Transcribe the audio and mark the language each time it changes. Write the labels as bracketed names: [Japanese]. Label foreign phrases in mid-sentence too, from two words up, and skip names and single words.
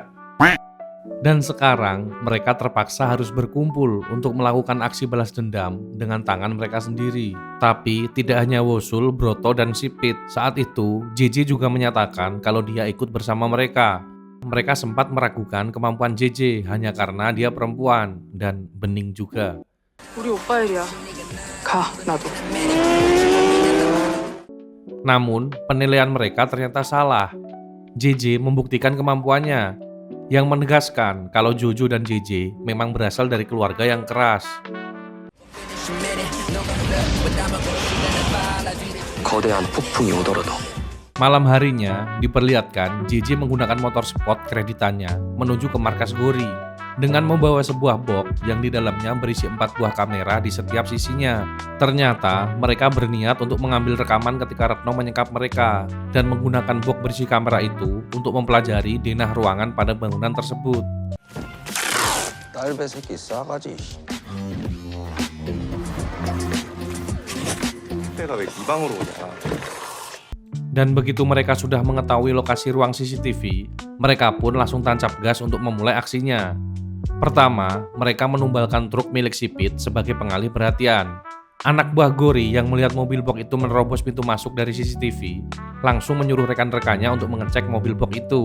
[Indonesian] Dan sekarang, mereka terpaksa harus berkumpul untuk melakukan aksi balas dendam dengan tangan mereka sendiri. Tapi tidak hanya Wosul, Broto, dan Sipit. Saat itu, JJ juga menyatakan kalau dia ikut bersama mereka. Mereka sempat meragukan kemampuan JJ hanya karena dia perempuan, dan Bening juga. [Korean] 우리 오빠 일이야. 가, 나도. [Indonesian] Namun, penilaian mereka ternyata salah. JJ membuktikan kemampuannya, yang menegaskan kalau Jojo dan JJ memang berasal dari keluarga yang keras. [Korean] 거대한 폭풍이 오더라도 [Indonesian] Malam harinya, diperlihatkan JJ menggunakan motor sport kreditannya menuju ke markas Gori dengan membawa sebuah box yang di dalamnya berisi 4 buah kamera di setiap sisinya. Ternyata mereka berniat untuk mengambil rekaman ketika Retno menyekap mereka dan menggunakan box berisi kamera itu untuk mempelajari denah ruangan pada bangunan tersebut. [Korean] 딸배 새끼 싸가지. 그때가 왜 이 방으로 오냐? [Indonesian] Dan begitu mereka sudah mengetahui lokasi ruang CCTV, mereka pun langsung tancap gas untuk memulai aksinya. Pertama, mereka menumbalkan truk milik Sipit sebagai pengalih perhatian. Anak buah Gori yang melihat mobil box itu menerobos pintu masuk dari CCTV, langsung menyuruh rekan-rekannya untuk mengecek mobil box itu.